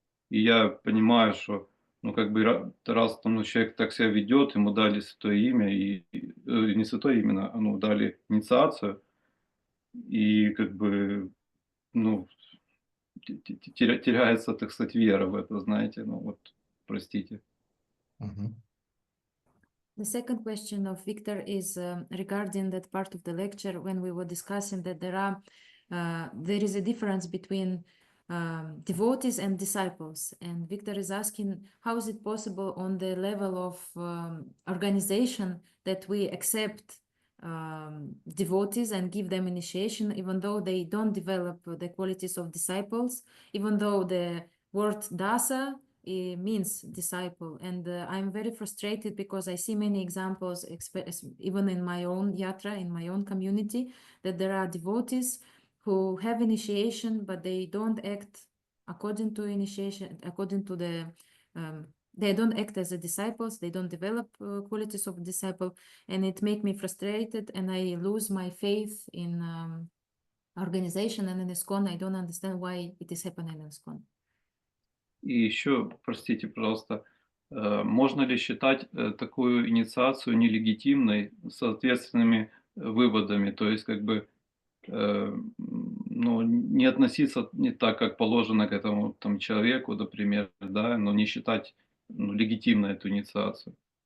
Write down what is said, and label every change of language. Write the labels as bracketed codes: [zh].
[ru] и я понимаю, что, как бы раз там человек так себя ведет, ему дали святое имя, и не святое имя, дали инициацию, и как бы, теряется, так сказать, вера в это, знаете, простите. [en] The second question of Victor is regarding that part of the lecture when we were discussing that there is a difference between devotees and disciples, and Victor is asking how is it possible on the level of organization that we accept devotees and give them initiation even though they don't develop the qualities of disciples, even though the word dasa it means disciple. And I'm very frustrated because I see many examples, even in my own yatra, in my own community, that there are devotees who have initiation, but they don't act according to initiation, according to the They don't act as a disciples, they don't develop qualities of a disciple, and it make me frustrated, and I lose my faith in organization and in ISKCON. I don't understand why it is happening in ISKCON. [ru] И еще, простите, пожалуйста, можно ли считать такую инициацию нелегитимной с соответственными выводами? То есть, как бы, ну, не относиться не так, как положено к этому там, человеку, например, да, но не считать легитимной эту инициацию.